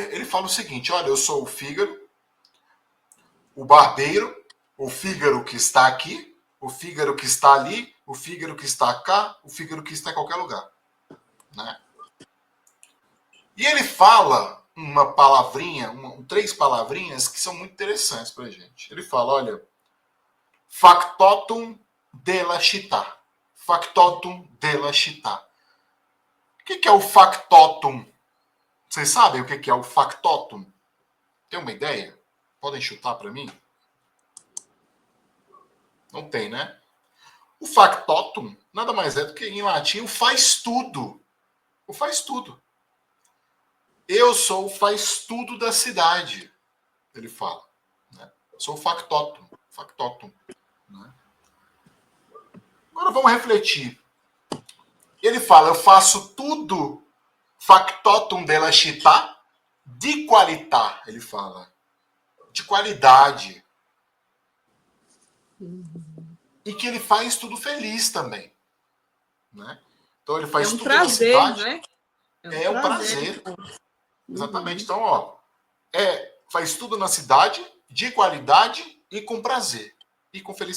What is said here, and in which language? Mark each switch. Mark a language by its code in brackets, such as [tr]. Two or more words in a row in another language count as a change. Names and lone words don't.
[pt] Ele fala o seguinte, olha, eu sou o Fígaro, o barbeiro, o Fígaro que está aqui, o Fígaro que está ali, o Fígaro que está cá, o Fígaro que está em qualquer lugar. Né? E ele fala uma palavrinha, 3 palavrinhas que são muito interessantes para a gente. Ele fala, olha, [it] factotum della città. Factotum della città. [pt] O que é o factotum? Vocês sabem o que é o factotum? Tem uma ideia? Podem chutar para mim? Não tem, né? O factotum nada mais é do que, em latim, o faz tudo. O faz tudo. Eu sou o faz tudo da cidade, ele fala. Né? Eu sou o factotum. Factotum. Né? Agora vamos refletir. Ele fala, eu faço tudo [it] factotum della città de qualità, [pt] ele fala. De qualidade. E que ele faz tudo feliz também. Né? Então ele faz tudo prazer, na cidade. Né? É um prazer. Exatamente. Então, ó, faz tudo na cidade, de qualidade e com prazer.